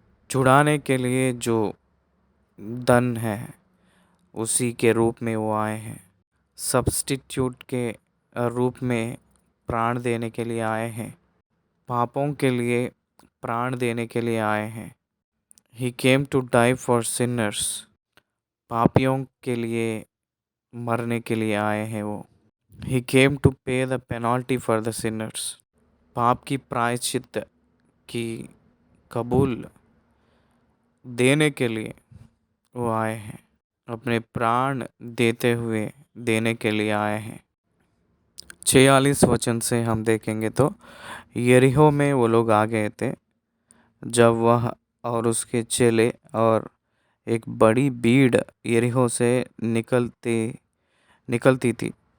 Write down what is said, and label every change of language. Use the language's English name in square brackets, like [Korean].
[Hindi] छुड़ाने के लिए जो धन है उसी के रूप में वो आए हैं। सब्स्टिट्यूट के रूप में प्राण देने के लिए आए हैं। पापों के लिए प्राण देने के लिए आए हैं। [English] He came to die for sinners। [Hindi] पापियों के लिए मरने के लिए आए हैं वो। [English] He came to pay the penalty for the sinners। [Hindi] पाप की प्रायश्चित की कबूल देने के लिए वो आए हैं। अपने प्राण देने के लिए आए हैं। 46 वचन से हम देखेंगे तो यरीहो में वो लोग आ गए थे जब वह और उसके चेले और एक बड़ी भीड़ यरीहो से निकलती थी।